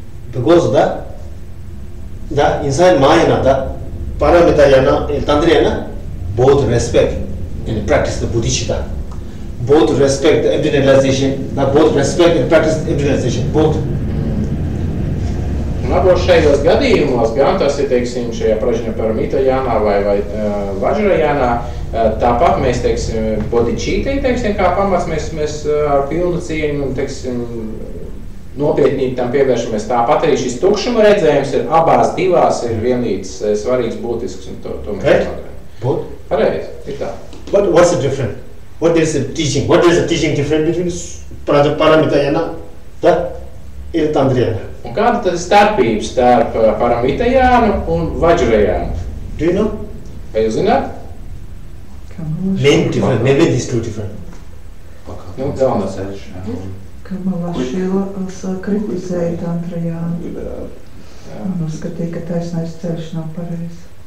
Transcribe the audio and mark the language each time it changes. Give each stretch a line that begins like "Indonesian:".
English: Because the inside Mahayana, the Paramitayana and Tantrayana, both respect and practice the bodhicitta. Both respect the individualization, both respect and practice the individualization, both.
Latvian: Un abos šajos gadījumos, gan tas ir, teiksim, šajā Prajnaparamītajānā vai Vajrajānā, tāpat mēs, teiksim, bodhicitai, teiksim, kā pamats, mēs ar pilnu cieņu un, teiksim, nopietnību tam pievēršamies. Tāpat arī šis tukšuma redzējums ir abās divās ir vienlīdz svarīgs, būtisks un to mēs
English: Both?
Latvian: Pareizi, ir tā.
English: But what's the difference? What is the teaching? What is the teaching difference between Paramitayana and Tantrayana?
Latvian: Un kāda tad starpība starp Paramitayānu un Vajrayānu?
English: Do you know?
Latvian: Vai jūs zināt?
English: Main difference, maybe these two different.
Latvian: Nu, galvenais. Kamalašila kritizēja Tantrajānu un uzskatīja, ka taisnais ceļš nav pareizs.